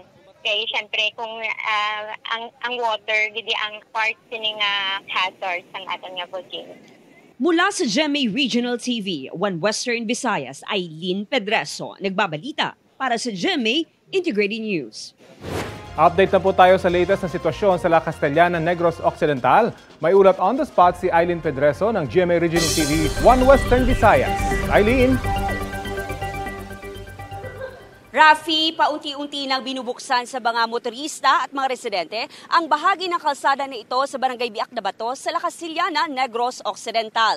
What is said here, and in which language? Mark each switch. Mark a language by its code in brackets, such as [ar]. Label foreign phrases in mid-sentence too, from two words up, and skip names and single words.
[tl] Kaya syempre kung ang water, hindi ang part sining hazard ng ating volcano. Mula sa GMA Regional TV, 1 Western Visayas, Eileen Pedreso, nagbabalita para sa GMA Integrated News. Update na po tayo sa latest na sitwasyon sa La Castellana, Negros Occidental. May ulat [en] on the spot [tl] si Eileen Pedreso ng GMA Regional TV 1 Western Visayas. Eileen! Rafi, paunti-unti nang binubuksan sa mga motorista at mga residente ang bahagi ng kalsada na ito sa Barangay Biak na Bato sa La Castellana, Negros Occidental.